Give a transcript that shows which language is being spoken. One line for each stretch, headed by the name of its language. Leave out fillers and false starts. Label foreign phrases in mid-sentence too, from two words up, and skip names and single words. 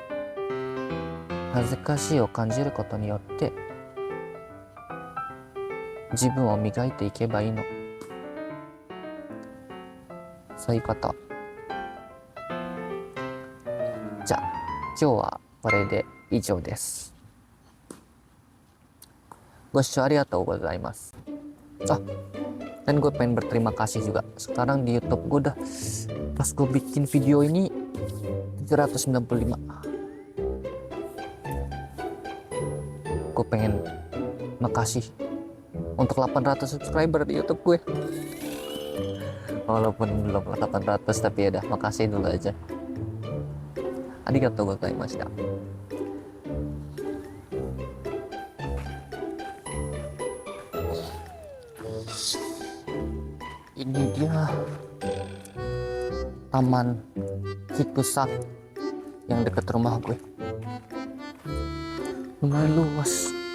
Japanese: 恥ずかしいを感じることによって自分を磨いていけばいいの。そういうこと。じゃあ今日はこれで以上です。ご視聴ありがとうございます。
Indonesian: Dan gue pengen berterima kasih juga. Sekarang di YouTube gue udah, pas gue bikin video ini 795. Gue pengen makasih untuk 800 subscriber di YouTube gue. Walaupun belum 800, tapi ya udah, makasih dulu aja.
Japanese: ありがとうございました.
Indonesian: Ini dia taman Kikusa yang dekat rumah gue. Lumayan luas.